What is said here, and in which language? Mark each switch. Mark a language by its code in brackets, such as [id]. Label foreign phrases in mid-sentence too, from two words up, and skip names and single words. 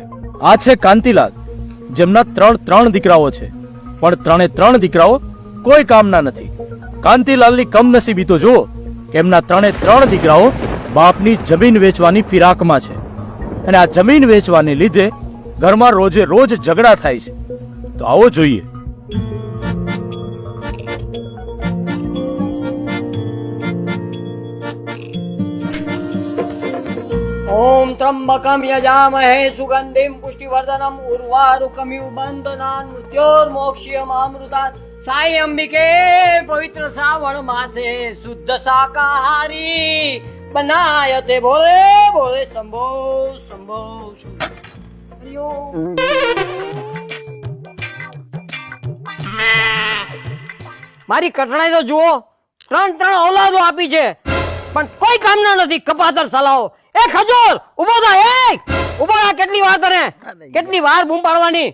[gu] આ છે કાંતિલાલ, જેમના ત્રણ દીકરાઓ છે, પણ ત્રણે દીકરાઓ કોઈ કામના નથી. કાંતિલાલની કમનસીબી તો જુઓ કે એમના ત્રણ દીકરાઓ બાપની જમીન વેચવાની ફિરાકમાં છે, અને આ જમીન વેચવાને લીધે ઘરમાં રોજે રોજ ઝઘડા થાય છે. તો આવો જોઈએ. [sa] ओम त्र्यंबकम यजामहे सुगंधिम पुष्टिवर्धनम उर्वारुकमिव बंधनान मृत्योर्मोक्षयम अमृतात् [hi] साई अंबिके पवित्र श्रावण मासे शुद्ध शाकाहारी बनायते बोले बोले शंभो शंभो शंभो. [gu] મારી કટણાઈ તો જુઓ, ત્રણ ઓલાદો આપી છે પણ કોઈ કામના નથી. કપાતર સલાઓ. એ ખજૂર ઉભો થા. એ ઉભો થા. કેટલી વાર તને કેટલી વાર બૂમ પાડવાની?